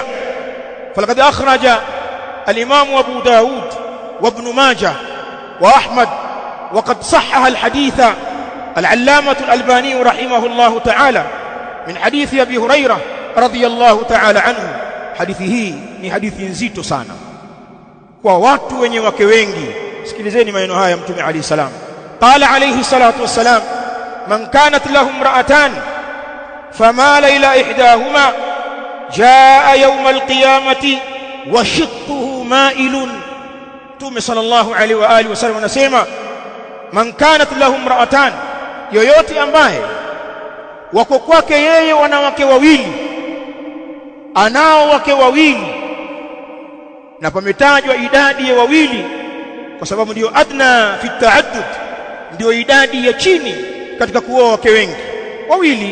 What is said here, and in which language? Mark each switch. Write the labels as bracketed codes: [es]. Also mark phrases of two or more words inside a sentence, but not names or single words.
[ar] فلقد أخرج الإمام أبو داود وابن ماجه وأحمد وقد صحح الحديث العلامة الألباني رحمه الله تعالى من حديث أبي هريرة رضي الله تعالى عنه. [sw] Hadithi hii ni hadithi nzito sana kwa watu wenye wake wengi. Sikilizeni maneno haya Mtume [ar] عليه السلام. قال عليه الصلاة والسلام من كانت له امرأتان فمال إلى إحداهما جاء يوم القيامة وشقه مائل. [sw] Mtume [ar] صلى الله عليه وآله وسلم [sw] anasema, [ar] من كانت له امرأتان, [sw] yoyote ambaye wako kwake yeye wanawake wawili, anao wake wawili, na pametajwa idadi ya wawili kwa sababu ndio [ar] أدنى في التعدد, [sw] ndio idadi ya chini katika kuoa wake wengi, wawili.